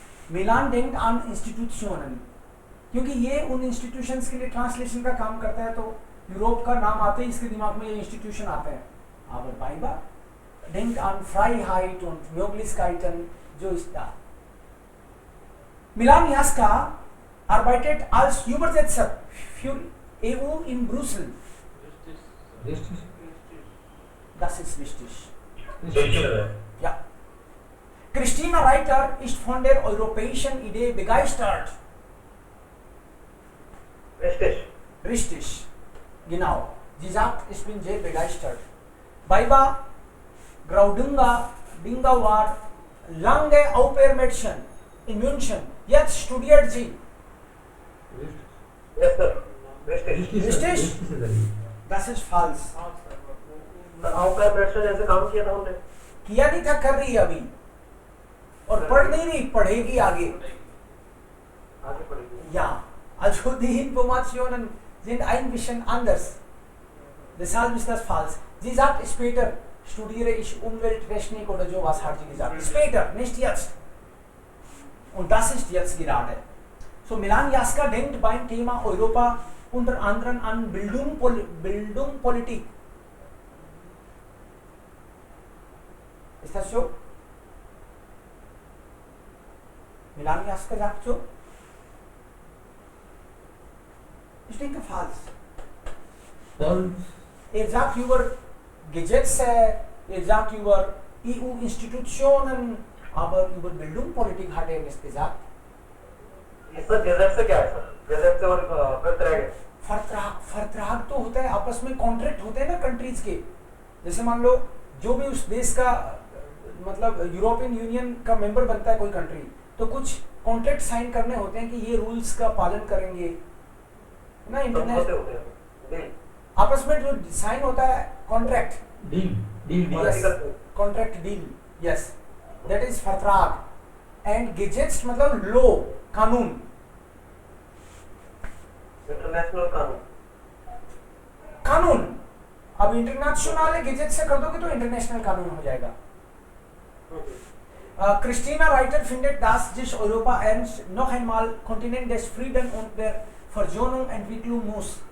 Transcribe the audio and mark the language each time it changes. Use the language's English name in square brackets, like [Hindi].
[Hindi] Milan [German] denkt an Institutionen, [Hindi] क्योंकि ये उन इंस्टीट्यूशंस के लिए ट्रांसलेशन का काम करता है, तो यूरोप का नाम आते ही इसके दिमाग में ये इंस्टीट्यूशन आते हैं. [German] Aber BayBa denkt an Freiheit und Möglichkeiten, so ist da. Milan Jaska arbeitet als Übersetzer für EU in Brüssel. Richtig. Das ist wichtig. Richtig. Ja. Christina Reiter ist von der europäischen Idee begeistert. Richtig. Genau. Sie sagt, ich bin sehr begeistert. BayBa Groundinga war lange Au-pair-Mädchen in München. Jetzt studiert sie. [English] Yes, sir. [German] Richtig. Richtig? Das ist falsch. [Hindi] आपका प्रश्न जैसे काम किया था हमने. किया नहीं था, कर रही है अभी. और पढ़ नहीं रही, पढ़ेगी आगे. आगे पढ़ेगी. [German] Ja, also die Informationen sind ein bisschen anders. Deshalb ist das falsch. Sie sagt, später studiere ich Umwelttechnik oder sowas, hat sie gesagt. Später, nicht jetzt. Und das ist jetzt gerade. So, Milan Jaska denkt beim Thema Europa unter anderem an Bildung, Politik. Ist das so? Milan Jaska sagt so? Ich denke falsch. Er sagt über Gesetze, er sagt über EU-Institutionen, aber über Bildung, Politik hat er nicht gesagt. [Hindi] इसमें gadget से क्या है sir? Gadget से और vertrag. फर्त्राग तो होता है, आपस में कॉन्ट्रैक्ट होते हैं ना कंट्रीज के. जैसे मान लो जो भी उस देश का मतलब यूरोपियन यूनियन का मेंबर बनता है कोई कंट्री, तो कुछ कॉन्ट्रैक्ट साइन करने होते हैं कि ये रूल्स का पालन करेंगे ना. इंटरनेशनल आपस में जो साइन होता है contract, contract deal, [English] yes, that is [Hindi] फर्त्राग. And gadgets मतलब लो, कानून, इंटरनेशनल कानून. अब इंटरनेशनल गेजेट से कर दोगे तो इंटरनेशनल कानून हो जाएगा. [German] Christina Reiter findet, dass sich Europa ernst noch einmal Kontinent des Friedens und der Versöhnung entwickeln muss.